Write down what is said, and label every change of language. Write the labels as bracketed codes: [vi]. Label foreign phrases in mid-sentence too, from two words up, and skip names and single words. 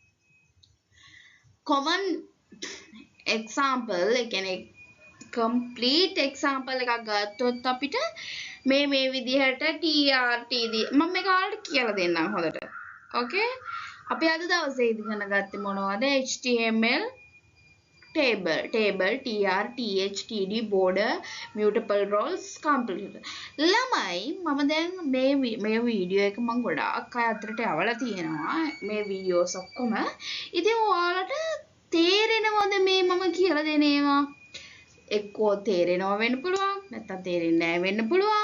[en] common example [si] ඒ කියන්නේ [en] complete example [si] එකක් ගත්තොත් අපිට මේ විදිහට TRT මම මේක ඔයාලට කියලා දෙන්නම් හොඳට. okay අපි අද දවසේ ඉගෙන ගත්තේ මොනවද? [en] HTML table tr th td border mutable rows complete. [si] ළමයි මම දැන් මේ වීඩියෝ එක මම ගොඩාක් අය අතරට යවලා තියෙනවා මේ වීඩියෝස් ඔක්කොම. ඉතින් ඔයාලට තේරෙනවද මේ මම කියලා දෙන ඒවා? එක්කෝ තේරෙනවා වෙන්න පුළුවන් නැත්නම් තේරෙන්නේ නැහැ වෙන්න පුළුවන්.